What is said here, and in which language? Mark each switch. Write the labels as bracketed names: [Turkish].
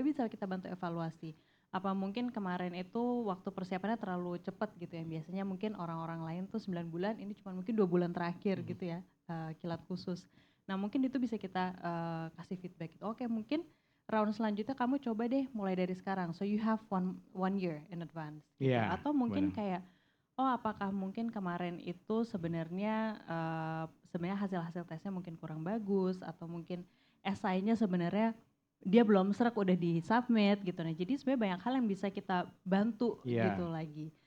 [Indonesian] Tapi bisa kita bantu evaluasi. Apa mungkin kemarin itu waktu persiapannya terlalu cepat gitu ya. Biasanya mungkin orang-orang lain tuh 9 bulan, ini cuma mungkin 2 bulan terakhir gitu ya, kilat khusus. Nah mungkin itu bisa kita kasih feedback. Oke mungkin round selanjutnya kamu coba deh mulai dari sekarang. [English] So you have one year in advance. [Indonesian] Gitu. Iya, Atau mungkin benar. kayak, oh apakah mungkin kemarin itu sebenarnya hasil tesnya mungkin kurang bagus atau mungkin esainya sebenarnya dia belum serak udah di submit gitu. Nah jadi sebenarnya banyak hal yang bisa kita bantu Iya. gitu lagi.